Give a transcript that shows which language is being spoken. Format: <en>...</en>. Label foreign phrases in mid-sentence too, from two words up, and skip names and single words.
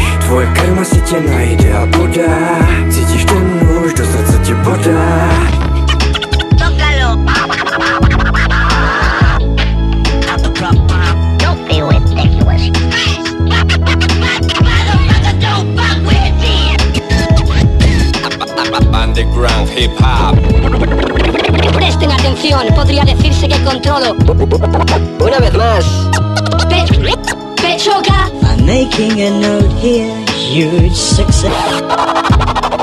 <cs>Tvoje karma si tě najde a podá. Cítíš ten nůž, do srdce tě podá.</cs> <en>Underground hip hop.</en> <es>Presten atención, podría decirse que controlo. Una vez más. Pechoka.</es> <en>I'm making a note here, huge success.</en>